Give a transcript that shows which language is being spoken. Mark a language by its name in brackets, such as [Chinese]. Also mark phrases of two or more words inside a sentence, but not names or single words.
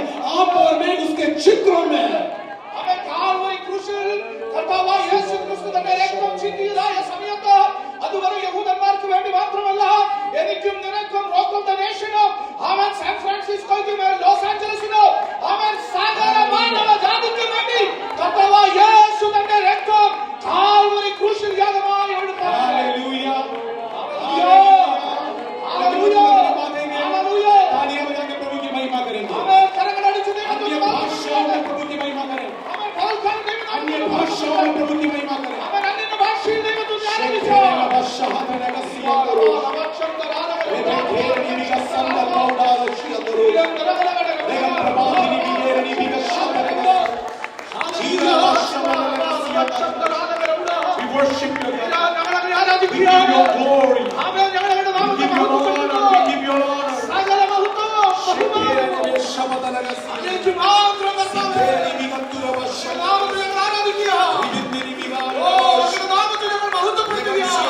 [Hindi] आप और मैं उसके चित्रों में है। [Malayalam] അവൻ കാൽവരി ക്രൂശിൽ കർത്താവായ യേശുക്രിസ്തു തന്റെ രക്തം ചിന്തിയതായ സമയത്ത് അതുവരെ യഹൂദന്മാർക്ക് വേണ്ടി മാത്രമല്ല, എനിക്കും നിനക്കും റോക്ക് ഓഫ് ദ നേഷനും അവൻ സാൻ ഫ്രാൻസിസ്കോയ്ക്കും ലോസ് ആഞ്ചലസിനും അവൻ സകല മാനവ ജാതിക്കും വേണ്ടി കർത്താവായ യേശു തന്റെ രക്തം കാൽവരി ക്രൂശിൽ യാഗമായി ഒഴുക്കി. [Hindi] हालेलुया, [Malayalam] ഹല്ലേലൂയ, ഹല്ലേലൂയ. [Hindi] तालियां बजा के प्रभु की महिमा करेंगे। [Malayalam] അവൻ കരങ്ങളടിച്ച് ദൈവത്തെ [Hindi] अन्य भाषाओं में प्रभु की महिमा करें, [Malayalam] അവൻ പകൽക്കാലം ദൈവത്തെ [Hindi] अन्य भाषाओं में प्रभु की महिमा करें। [Malayalam] അവൻ അന്യ ഭാഷയിൽ ദൈവത്തെ ആരാധിച്ചു. [English] We worship you, God. [Malayalam] ഞങ്ങളെ [English] We [Malayalam] ആരാധിക്കുക. [English] give you glory. [Malayalam] അവൻ ഞങ്ങളുടെ [English] We [Malayalam] നാമത്തെ [English] give you honor. [Malayalam] മഹത്വപ്പെടുത്തുന്നു. [English] We give you honor. [Malayalam] സകല മഹത്വവും ബഹുമാനവും അങ്ങേക്ക് മാത്രം കർത്താവേ. നാമത്തെ ഞങ്ങൾ ആരാധിക്കുക. ഓ, അങ്ങയുടെ നാമത്തെ ഞങ്ങൾ മഹത്വപ്പെടുത്തുക.